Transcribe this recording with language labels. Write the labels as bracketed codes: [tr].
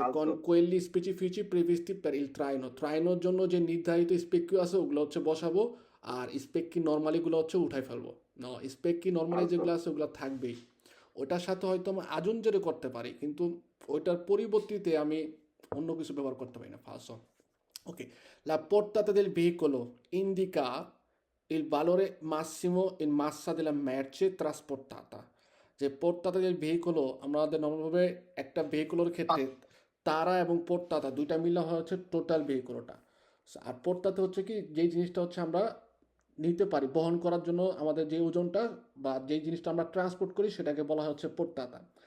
[it] con quelli specifici previsti per il traino, [bn] ট্রাইনোর জন্য যে নির্ধারিত স্পেকিও আছে ওগুলো হচ্ছে বসাবো, আর স্পেকি নর্মালিগুলো হচ্ছে উঠাই ফেলবো। না, স্পেকি নর্মালি যেগুলো আছে ওগুলো থাকবেই, ওটার সাথে হয়তো আমি আজুনজেরে করতে পারি কিন্তু ওইটার পরিবর্তিতে আমি অন্য কিছু ব্যবহার করতে পারি না। ফালসো। [it] Ok, la portata del veicolo indica il valore massimo in massa della merce trasportata. [bn] যে পোর্টাতা [it] del veicolo [bn] আমাদের নর্মালভাবে একটা ভেহিকুলোর ক্ষেত্রে তারা এবং পোর্টাতা দুইটা মিলে হয় হচ্ছে টোটাল ভেহিকুলোটা। আর পোর্টাতে হচ্ছে কি যেই জিনিসটা হচ্ছে আমরা নিতে পারি বহন করার জন্য আমাদের যে ওজনটা বা যেই জিনিসটা আমরা ট্রান্সপোর্ট করি সেটাকে বলা হচ্ছে পোর্টাতা।